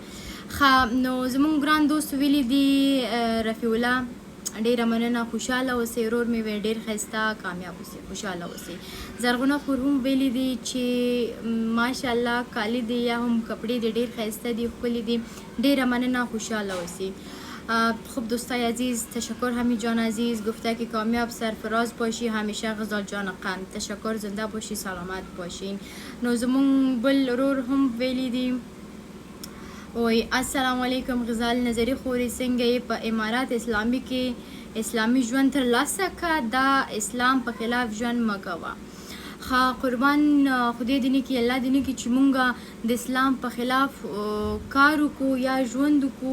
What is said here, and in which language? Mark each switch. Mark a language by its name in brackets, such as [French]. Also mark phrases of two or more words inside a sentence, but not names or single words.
[Pashto] ښه، نو زموږ ګران دوست ویلي دي رفیع الله، ډېره مننه، خوشحاله اوسئ. ورور مې وی ډېر ښایسته، کامیاب اوسئ، خوشحاله اوسئ. زرغونه خور هم ویلي دي چې ماشاءالله کالي دي یا هم کپړې دي ډېر ښایسته دي، ښکلي دي، ډېره مننه، خوشحاله اوسئ. [Persian] خب دوستای عزیز، تشکر حمید جان عزیز، گفته که کامیاب سرفراز باشی همیشه. غزال جان قند، تشکر، زنده باشی، سلامت باشین. [Pashto] نو زمون بل ورور هم ویلي دي، وای [Arabic] السلام علیکم [Pashto] غزال نظری خوري، څنګه یې په امارات اسلامي کې اسلامي ژوند ترلاسه که، دا اسلام په خلاف ژوند مه کوه. ښه قربان خدای دې نه کړي، الله دې نه کړي چې مونږ د اسلام په خلاف کار وکړو یا ژوند وکړو.